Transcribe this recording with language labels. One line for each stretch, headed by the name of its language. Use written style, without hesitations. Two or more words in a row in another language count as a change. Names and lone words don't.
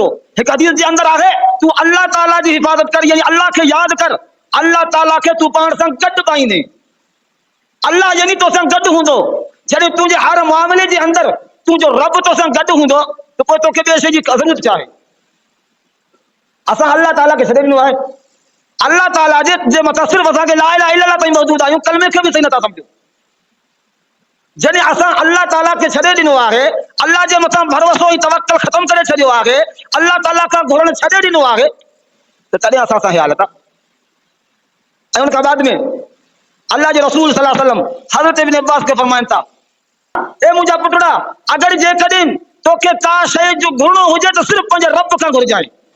Sindhi: हिकु हदीस जे अंदरि आहे, तू अल्लाह ताला जी हिफ़ाज़त कर यानी अल्लाह खे यादि कर, अल्लाह ताला खे तू पाण सां गॾु पाईंदे। अल्लाह यानी तोसां गॾु हूंदो। जॾहिं तुंहिंजे हर मामले जे अंदरि तुंहिंजो रब तोसां गॾु हूंदो त पोइ तोखे ॿिए शइ जी ज़रूरत छा आहे। असां अल्लाह ताला खे छॾे ॾिनो आहे, अल्लाह ताला जे मथां सिर्फ़ु असांखे
Arabic: لا إله إلا الله
Sindhi: ताईं मौजूद आहियूं, कलमे खे बि सही नथा सम्झूं। जॾहिं असां अल्लाह ताला खे छॾे ॾिनो आहे, अल्लाह जे मथां भरोसो ऐं तवक्कुल ख़तमु करे छॾियो आहे, अल्लाह ताला खां घुरण छॾे ॾिनो आहे, त तॾहिं असां सां हालत आहे। ऐं उन खां बाद में अल्लाह जे रसूल
Arabic: صلى الله عليه وسلم
Sindhi: हज़रत इब्न अब्बास खे फरमाइनि था, ए मुंहिंजा पुटड़ा, अगरि जेकॾहिं तोखे का शइ जो घुरणो हुजे त सिर्फ़ु पंहिंजे रब खां घुरिजांइ।